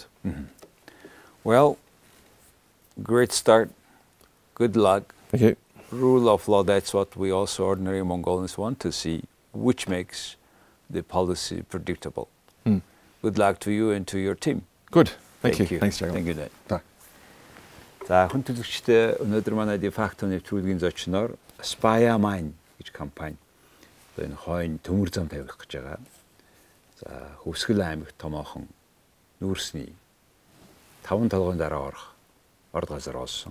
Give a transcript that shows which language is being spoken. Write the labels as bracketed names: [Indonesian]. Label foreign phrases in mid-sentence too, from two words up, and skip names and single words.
[English] Well, great start. Good luck. Thank you. Rule of law, that's what we also ordinary Mongolians want to see, which makes the policy predictable. Good luck to you and to your team. Good. Thank you. Thanks, Jacob. Thank you, Dad. [Mongolian] За хүн төлөвчтэй өнөөдөр манай дефакто нэвтрүүлгийн зочноор Аспайр Maining гэж компани одоо энэ хойно төмөр зам тавих гэж байгаа. За Хөвсгөл аймагт томоохон нүүрсний 5 толгойн дараа орох орд газар олсон.